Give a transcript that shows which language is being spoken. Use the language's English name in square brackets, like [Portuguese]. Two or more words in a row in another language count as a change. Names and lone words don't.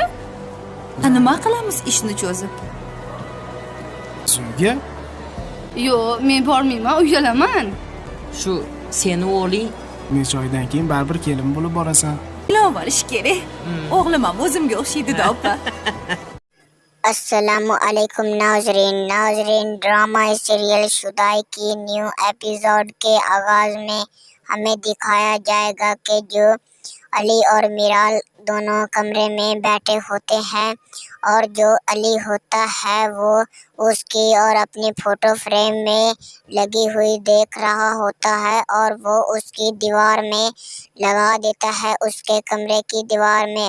[Uzbek] Nima qilamiz ishni cho'zib? Suvga? Yo, men bormayman, uyalaman. Shu seni o'g'ling Necha oydan keyin baribir kelin bo'lib borasan. Ilova olish kerak. O'g'lim ham o'zimga o'xshaydi-da opa. [Urdu] السلام علیکم ناظرین [English] drama serial [Urdu] شدائی کی [English] new episode [Urdu] کے آغاز میں ہمیں دکھایا جائے گا کہ جو علی اور میرال دونوں کمرے میں بیٹھے ہوتے ہیں اور جو علی ہوتا ہے وہ اس کی اور اپنی [English] photo frame [Urdu] میں لگی ہوئی دیکھ رہا ہوتا ہے اور وہ اس کی دیوار میں لگا دیتا ہے، اس کے کمرے کی دیوار میں.